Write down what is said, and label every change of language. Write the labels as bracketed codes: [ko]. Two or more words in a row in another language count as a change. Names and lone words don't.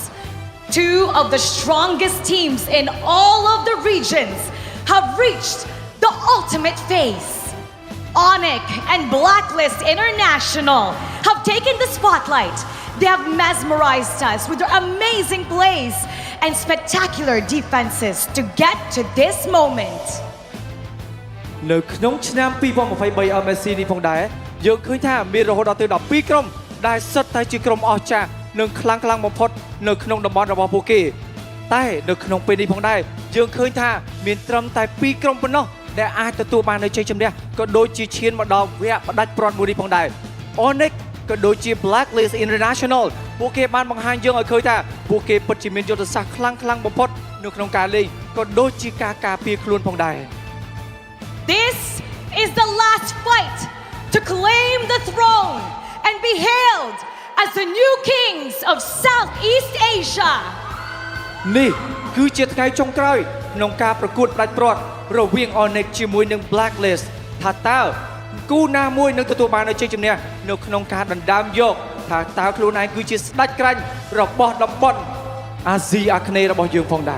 [en] 2 of the strongest teams in all of the regions have reached the ultimate phase. ONIC and Blacklist International have taken the spotlight. They have mesmerized us with their amazing plays and spectacular defenses to get to this moment. [km] នៅក្នុងឆ្នាំ2023 MSC នេះផងដែរយើងឃើញថាមានរហូតដល់ទៅ12ក្រុមដែលសុទ្ធតែជាក្រុមអស្ចារ្យនិងខ្លាំង បំផុតនៅក្នុងតំបន់របស់ពួកគេតែនៅក្នុងពេលនេះផងដែរយើងឃើញថាមានត្រឹមតែ2ក្រុមប៉ុណ្ណោះដែលអាចទទួលបាននូវជ័យជំនះក៏ដូចជាឈានមកដល់វគ្គផ្ដាច់ព្រាត់មួយនេះផងដែរ ONIC ក៏ដូចជា Blacklist International ពួកគេបានបង្ហាញយើងឲ្យឃើញថាពួកគេពិតជាមានយុទ្ធសាស្ត្រខ្លាំងបំផុតនៅក្នុងការលេងក៏ដូចជាការការពារខ្លួនផងដែរ [en] This is the last fight to claim the throne and be hailed as the new kings of Southeast Asia. [km] នេះគឺជាថ្ងៃចុងក្រោយក្នុងការប្រកួតផ្ដាច់ព្រាត់រវាង ONIC ជាមួយនឹង Blacklist ថាតើគូណាមួយនឹងទទួលបាននូវជ័យជំនះនៅក្នុងការដណ្ដើមយកថាតើខ្លួនឯងគឺជាស្ដេចក្រាញ់របស់តំបន់អាស៊ីអាគ្នេយ៍របស់យើងផងដែរ